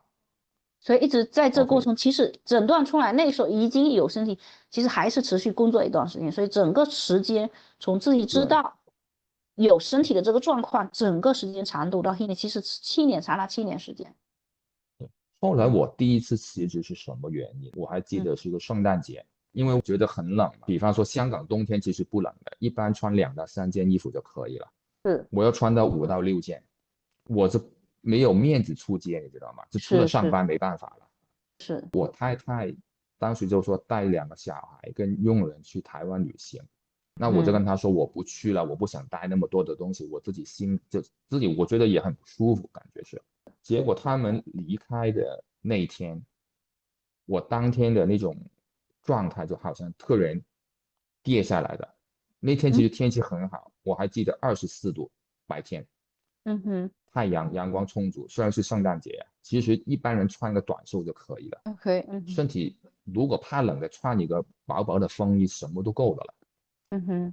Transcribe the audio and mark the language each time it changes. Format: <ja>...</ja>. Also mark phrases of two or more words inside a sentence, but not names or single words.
<zh>所以一直在這過程，其實診斷出來那時候已經有身體，其實還是持續工作一段時間。所以整個時間從自己知道有身體的這個狀況，整個時間長度到現在其實7年，長達7年時間。後來我第一次辭職是什麼原因？我還記得是一個聖誕節，因為我覺得很冷。比方說香港冬天其實不冷的，一般穿2到3件衣服就可以了。我要穿到5到6件，我這沒有面子出街，你知道嗎？就除了上班沒辦法了。我太太當時就說帶2個小孩跟傭人去台灣旅行，那我就跟她說我不去了，我不想帶那麼多的東西，我自己我覺得也很不舒服，感覺是。結果他們離開的那一天，我當天的那種狀態就好像突然跌下來的。那天其實天氣很好，我還記得24度白天，太陽光充足。雖然是聖誕節，其實一般人穿個短袖就可以了。身體如果怕冷的，穿一個薄薄的風衣什麼都夠的了。</zh>